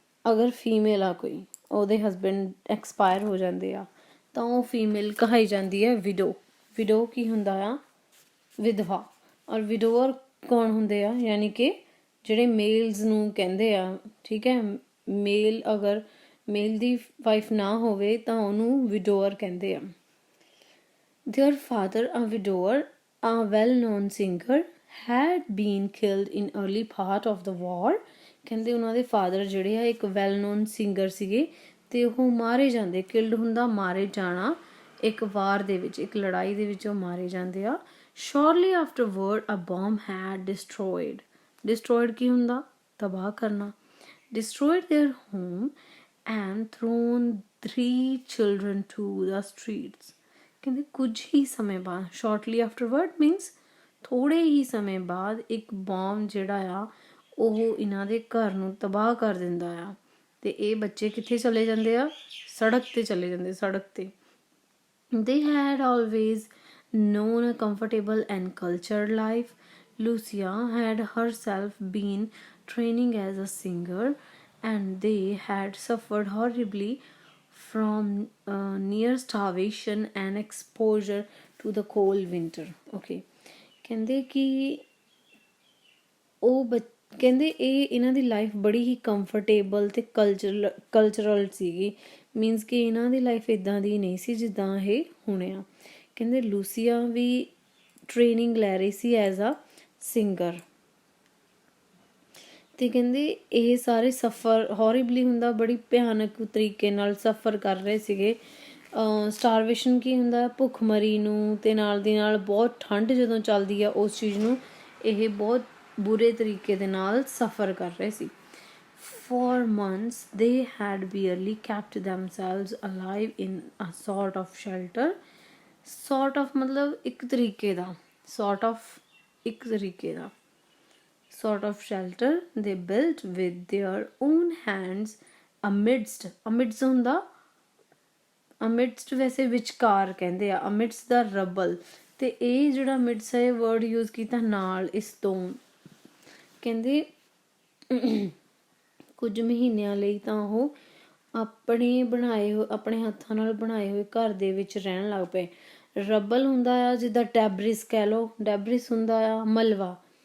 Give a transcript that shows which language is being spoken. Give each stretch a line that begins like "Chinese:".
Punjabi: ਅਗਰ ਫੀਮੇਲ ਆ ਕੋਈ, ਉਹਦੇ ਹਸਬੈਂਡ ਐਕਸਪਾਇਰ ਹੋ ਜਾਂਦੇ ਆ, ਤਾਂ ਉਹ ਫੀਮੇਲ ਕਹਾਈ ਜਾਂਦੀ ਹੈ ਵਿਡੋ। ਵਿਡੋ ਕੀ ਹੁੰਦਾ ਆ? ਵਿਧਵਾ। ਔਰ ਵਿਡੋਅਰ ਕੌਣ ਹੁੰਦੇ ਆ? ਯਾਨੀ ਕਿ ਜਿਹੜੇ ਮੇਲਸ ਨੂੰ ਕਹਿੰਦੇ ਆ, ਠੀਕ ਹੈ। ਮੇਲ ਅਗਰ ਮੇਲ ਦੀ ਵਾਈਫ ਨਾ ਹੋਵੇ ਤਾਂ ਉਹਨੂੰ ਵਿਡੋਅਰ ਕਹਿੰਦੇ ਆ।
English: Their father, a widower, a well-known singer, had been killed in early part of the war.
Punjabi: ਕਹਿੰਦੇ ਉਹਨਾਂ ਦੇ ਫਾਦਰ ਜਿਹੜੇ ਆ ਇੱਕ ਵੈਲ ਨੋਨ ਸਿੰਗਰ ਸੀਗੇ ਤੇ ਉਹ ਮਾਰੇ ਜਾਂਦੇ। ਕਿਲਡ ਹੁੰਦਾ ਮਾਰੇ ਜਾਣਾ, ਇੱਕ ਵਾਰ ਦੇ ਵਿੱਚ, ਇੱਕ ਲੜਾਈ ਦੇ ਵਿੱਚ ਉਹ ਮਾਰੇ ਜਾਂਦੇ ਆ।
English: Shortly afterward, a bomb had destroyed
Punjabi: ਕੀ ਹੁੰਦਾ? ਤਬਾਹ ਕਰਨਾ।
English: Destroyed their home and thrown 3 children to the streets.
Punjabi: ਕਹਿੰਦੇ ਕੁਝ ਹੀ ਸਮੇਂ ਬਾਅਦ, ਸ਼ੋਰਟਲੀ ਆਫਟਰਵਰਡ ਮੀਨਸ ਥੋੜ੍ਹੇ ਹੀ ਸਮੇਂ ਬਾਅਦ, ਇੱਕ ਬੌਮ ਜਿਹੜਾ ਆ ਉਹ ਇਹਨਾਂ ਦੇ ਘਰ ਨੂੰ ਤਬਾਹ ਕਰ ਦਿੰਦਾ ਆ। ਤੇ ਇਹ ਬੱਚੇ ਕਿੱਥੇ ਚਲੇ ਜਾਂਦੇ ਆ? ਸੜਕ 'ਤੇ ਚਲੇ ਜਾਂਦੇ, ਸੜਕ 'ਤੇ।
English: They had always known a comfortable and cultured life. Lucia had herself been training as a singer, and they had suffered horribly from near starvation and exposure to the cold winter.
Punjabi: Okay, ਕਹਿੰਦੇ ਕਿ ਉਹ ਕਹਿੰਦੇ ਇਹ ਇਹਨਾਂ ਦੀ life ਬੜੀ ਹੀ comfortable ਅਤੇ cultural ਸੀਗੀ। Means ਕਿ ਇਹਨਾਂ ਦੀ ਲਾਈਫ ਇੱਦਾਂ ਦੀ ਨਹੀਂ ਸੀ ਜਿੱਦਾਂ ਇਹ ਹੁਣ ਆ। ਕਹਿੰਦੇ ਲੂਸੀਆ ਵੀ ਟ੍ਰੇਨਿੰਗ ਲੈ ਰਹੀ ਸੀ ਐਜ਼ ਆ ਸਿੰਗਰ। ਅਤੇ ਕਹਿੰਦੇ ਇਹ ਸਾਰੇ ਸਫਰ ਹੌਰੀਬਲੀ ਹੁੰਦਾ, ਬੜੀ ਭਿਆਨਕ ਤਰੀਕੇ ਨਾਲ ਸਫਰ ਕਰ ਰਹੇ ਸੀਗੇ। ਸਟਾਰਵੇਸ਼ਨ ਕੀ ਹੁੰਦਾ? ਭੁੱਖਮਰੀ ਨੂੰ, ਅਤੇ ਨਾਲ ਦੀ ਨਾਲ ਬਹੁਤ ਠੰਡ ਜਦੋਂ ਚੱਲਦੀ ਆ ਉਸ ਚੀਜ਼ ਨੂੰ ਇਹ ਬਹੁਤ ਬੁਰੇ ਤਰੀਕੇ ਦੇ ਨਾਲ ਸਫਰ ਕਰ ਰਹੇ ਸੀ।
English: For months they had barely kept themselves alive in a sort of shelter. Sort of
Punjabi: ਮਤਲਬ ਇੱਕ ਤਰੀਕੇ ਦਾ,
English: sort of
Punjabi: ਇੱਕ ਤਰੀਕੇ ਦਾ,
English: sort of shelter they built with their own hands amidst ਹੁੰਦਾ, amidst
Punjabi: ਵੈਸੇ ਵਿਚਕਾਰ ਕਹਿੰਦੇ ਆ,
English: amidst ਦਾ rubble।
Punjabi: ਤੇ ਇਹ ਜਿਹੜਾ amidst ਹੈ ਵਰਡ ਯੂਜ਼ ਕੀਤਾ ਨਾਲ, ਇਸ ਤੋਂ। ਕਹਿੰਦੇ ਕੁਝ ਮਹੀਨਿਆਂ ਲਈ ਤਾਂ ਉਹ ਆਪਣੇ ਹੱਥਾਂ ਨਾਲ ਬਣਾਏ ਹੋਏ ਘਰ ਦੇ ਵਿੱਚ ਰਹਿਣ ਲੱਗ ਪਏ। ਰਬਲ ਹੁੰਦਾ ਆ ਜਿੱਦਾਂ ਡੈਬਰਿਸ ਕਹਿ ਲਓ, ਡੈਬਰਿਸ ਹੁੰਦਾ ਆ ਮਲਵਾ।